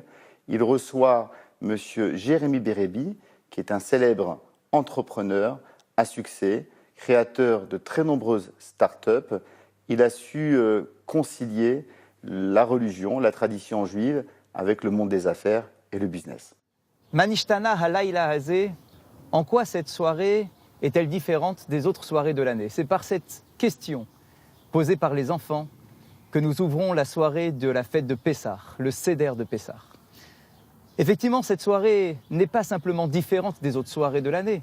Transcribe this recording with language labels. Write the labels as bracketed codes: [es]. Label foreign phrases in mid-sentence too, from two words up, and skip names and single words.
[fr] Il reçoit M. Jérémy Bérébi, qui est un célèbre entrepreneur à succès, créateur de très nombreuses start-up. Il a su concilier la religion, la tradition juive, avec le monde des affaires et le business. [he] מה נשתנה הלילה הזה, [fr] en quoi cette soirée est-elle différente des autres soirées de l'année? C'est par cette question posée par les enfants que nous ouvrons la soirée de la fête de Pessah, le Seder de Pessah. Effectivement, cette soirée n'est pas simplement différente des autres soirées de l'année.